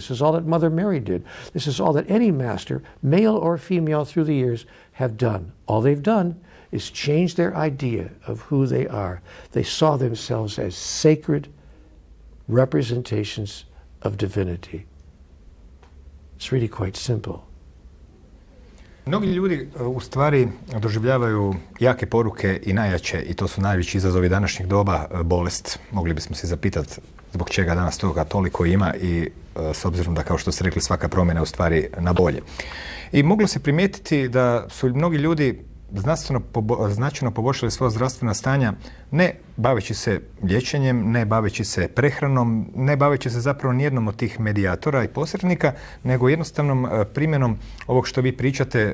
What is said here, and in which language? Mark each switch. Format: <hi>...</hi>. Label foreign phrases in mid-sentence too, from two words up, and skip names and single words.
<en>This is all that Mother Mary did. This is all that any master, male or female through the years, have done. All they've done is change their idea of who they are. They saw themselves as sacred representations of divinity. It's really quite simple.</en> <hr>Mnogi ljudi u stvari doživljavaju jake poruke i najjače, i to su najveći izazovi današnjeg doba, bolest. Mogli bismo se zapitati zbog čega danas toga toliko ima i s obzirom da, kao što ste rekli, svaka promjena u stvari na bolje. I moglo se primijetiti da su mnogi ljudi značajno poboljšali svoja zdravstvena stanja, ne baveći se liječenjem, ne baveći se prehranom, ne baveći se zapravo nijednom od tih medijatora i posrednika, nego jednostavnom primjenom ovog što vi pričate.</hr>